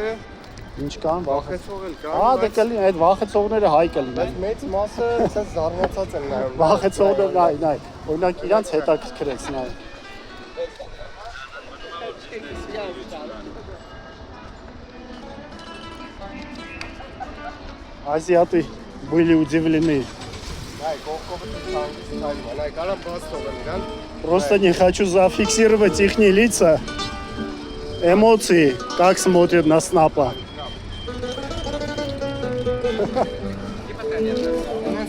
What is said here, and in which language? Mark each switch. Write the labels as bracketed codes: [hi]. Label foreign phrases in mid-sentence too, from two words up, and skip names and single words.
[hy] Ինչ կան վախեցող էլ կան։ Հա, դե կլինի, այդ վախեցողները հայ կլինեն։ Բայց մեծ մասը ցած զարմացած են նայում։ Վախեցողները նայ, օրինակ իրանց հետաքրքրեց նայ։ [ru] Азиаты были удивлены. Просто не хочу зафиксировать их лица, эмоции, как смотрят на снапа.